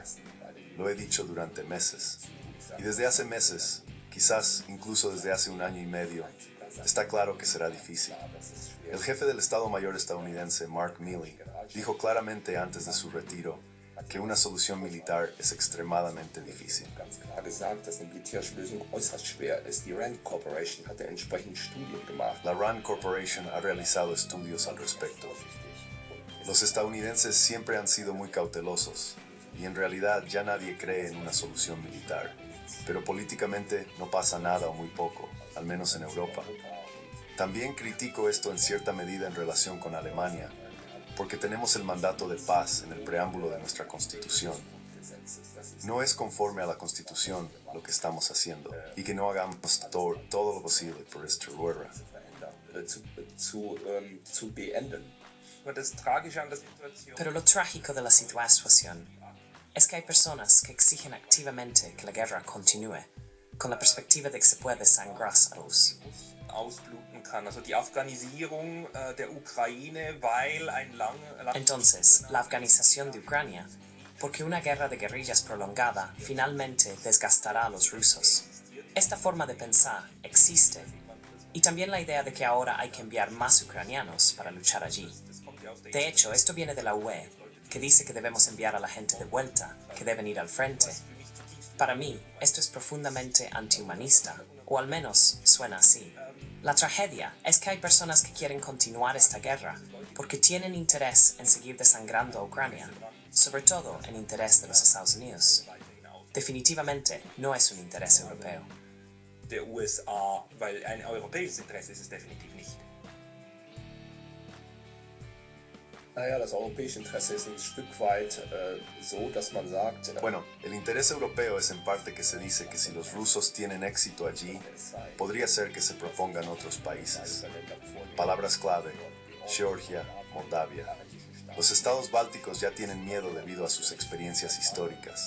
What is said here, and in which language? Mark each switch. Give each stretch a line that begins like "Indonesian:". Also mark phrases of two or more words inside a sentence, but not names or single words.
Spanish: Lo he dicho durante meses. Y desde hace meses, quizás incluso desde hace un año y medio, está claro que será difícil. El jefe del Estado Mayor estadounidense, Mark Milley, dijo claramente antes de su retiro que una solución militar es extremadamente difícil.
German: Ganz klar gesagt, dass eine militärische Lösung äußerst schwer ist. Die Rand Corporation hatte entsprechend Studien gemacht.
Spanish: La Rand Corporation ha realizado estudios al respecto. Los estadounidenses siempre han sido muy cautelosos, y en realidad ya nadie cree en una solución militar. Pero políticamente no pasa nada o muy poco, al menos en Europa. También critico esto en cierta medida en relación con Alemania, porque tenemos el mandato de paz en el preámbulo de nuestra Constitución. No es conforme a la Constitución lo que estamos haciendo, y que no hagamos todo lo posible por esta guerra.
German: Zu beenden. Aber das Tragische an der Situation
Spanish: Pero lo trágico de la situación es que hay personas que exigen activamente que la guerra continúe, con la perspectiva de que se puede sangrar aus.
German: ausbluten kann. Also die Afghanisierung der Ukraine, weil ein
Spanish: Entonces, la afganización de Ucrania, porque una guerra de guerrillas prolongada finalmente desgastará a los rusos. Esta forma de pensar existe, y también la idea de que ahora hay que enviar más ucranianos para luchar allí. De hecho, esto viene de la UE, que dice que debemos enviar a la gente de vuelta, que deben ir al frente. Para mí, esto es profundamente antihumanista, o al menos suena así. La tragedia es que hay personas que quieren continuar esta guerra porque tienen interés en seguir desangrando a Ucrania, sobre todo en interés de los Estados Unidos. Definitivamente no es un interés europeo.
German: der USA, weil ein europäisches Interesse ist es definitiv nicht. Naja, das europäische Interesse ist ein Stück weit so, dass man sagt,
Spanish: Bueno, el interés europeo es en parte que se dice que si los rusos tienen éxito allí, podría ser que se propongan otros países. Palabras clave: Georgia, Moldavia. Los estados bálticos ya tienen miedo debido a sus experiencias históricas.